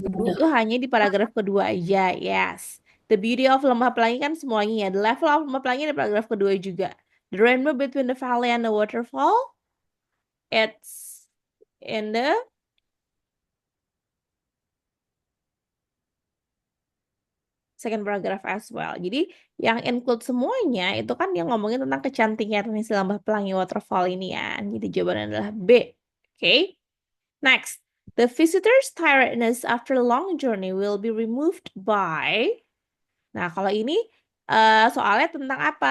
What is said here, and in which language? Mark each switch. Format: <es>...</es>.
<id>Itu hanya di paragraf kedua aja, yes.</id> <en>The beauty of</en> <id>Lembah Pelangi kan semuanya ya.</id> <en>The level of</en> <id>Lembah Pelangi di paragraf kedua juga.</id> <en>The rainbow between the valley and the waterfall, it's in the second paragraph as well.</en> <id>Jadi yang include semuanya itu kan dia ngomongin tentang kecantikan si Lembah Pelangi waterfall ini ya. Jadi jawabannya adalah B.</id> <en>Okay. Next, the visitor's tiredness after a long journey will be removed by.</en> <id>Nah, kalau ini soalnya tentang apa?</id>